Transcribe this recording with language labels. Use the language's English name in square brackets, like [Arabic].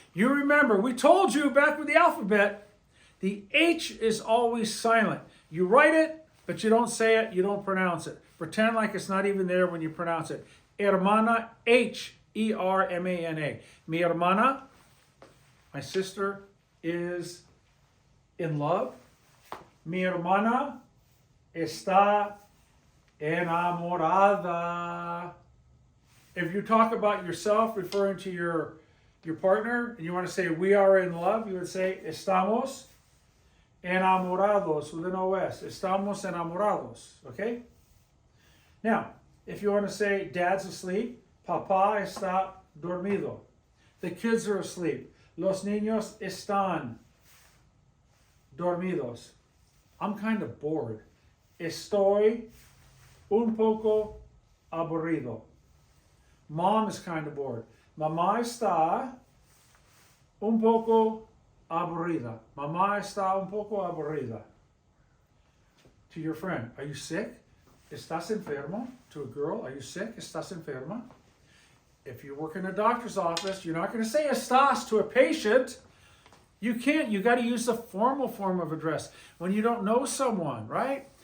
[English] You remember, we told you back with the alphabet, the H is always silent. You write it, but you don't say it, you don't pronounce it. Pretend like it's not even there when you pronounce it. Hermana, H-E-R-M-A-N-A. [Spanish] Mi hermana, [English] my sister, is in love. [Spanish] Mi hermana está enamorada. [English] If you talk about yourself, referring to your partner, and you want to say we are in love, you would say [Spanish] estamos enamorados [English] with an OS. [Spanish] Estamos enamorados, [English] okay? Now, if you want to say dad's asleep, [Spanish] papá está dormido. [English] The kids are asleep. [Spanish] Los niños están dormidos. [English] I'm kind of bored. [Spanish] Estoy un poco aburrido. [English] Mom is kind of bored. [Spanish] Mamá está un poco aburrida. Mamá está un poco aburrida. [English] To your friend, are you sick? [Spanish] ¿Estás enfermo? [English] To a girl, are you sick? [Spanish] ¿Estás enferma? [English] If you work in a doctor's office, you're not going to say estás to a patient. You can't. You got to use the formal form of address when you don't know someone, right?